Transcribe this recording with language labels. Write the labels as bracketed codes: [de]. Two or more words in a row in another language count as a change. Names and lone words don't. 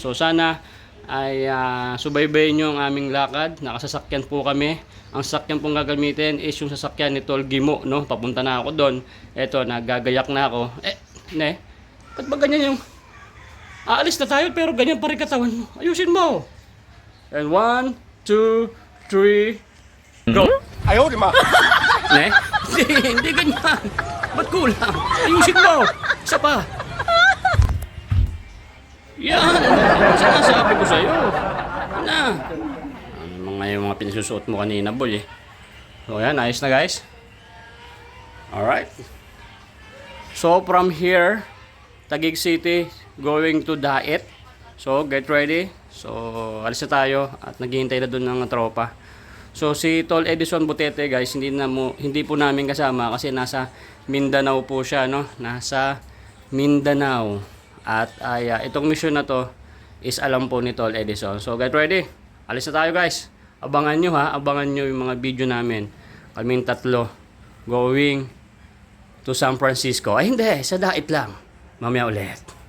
[tl] So sana ay subaybayin nyo ang aming lakad. Nakasasakyan po kami. Ang sasakyan pong gagamitin is yung sasakyan ni Tol Gimo, no? Papunta na ako doon. Eto, nagagayak na ako. Ba't ba ganyan yung aalis na tayo pero ganyan pa rin katawan mo? Ayusin mo. [en] And 1, 2, 3 go. [zh] 哎呦我的妈！ [tl] Hindi ganyan. Ba't kulang? Ayusin mo. Isa pa. Yan. Sinasabi ko sa'yo. Na. Yung mga pinasusuot mo kanina, boy eh. So yan, ayos na guys. Alright. [en] So from here, Taguig City, going to Daet. So get ready. [tl] So alis na tayo at naghihintay na doon ng tropa. So si Tol Edison Butete guys, hindi po namin kasama kasi nasa Mindanao po siya, no? Nasa Mindanao. At itong mission na to is alam po ni Tol Edison. [en] So get ready. [tl] Alis na tayo guys. Abangan nyo ha. Abangan nyo yung mga video namin. Kaming tatlo [en] going to San Francisco. [tl] Ay hindi, sa Daet lang. Mamaya ulit.